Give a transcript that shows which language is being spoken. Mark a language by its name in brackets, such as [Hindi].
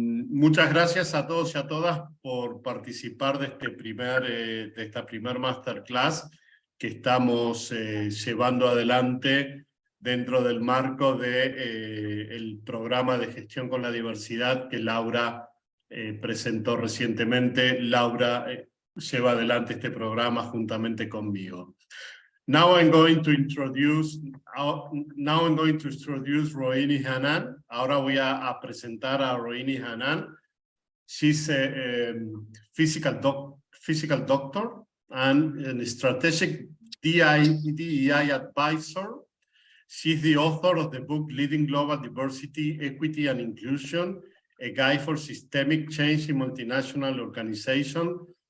[Spanish] Muchas gracias a todos y a todas por participar de esta primer masterclass que estamos llevando adelante dentro del marco del programa de gestión con la diversidad que Laura presentó recientemente. Laura lleva adelante este programa juntamente conmigo. [English] Now I'm going to introduce Rohini Hanan. [Spanish] Ahora voy a presentar a Rohini Hanan. [English] She's a physical doctor and a strategic DEI advisor. She's the author of the book Leading Global Diversity, Equity and Inclusion, a guide for systemic change in multinational organizations.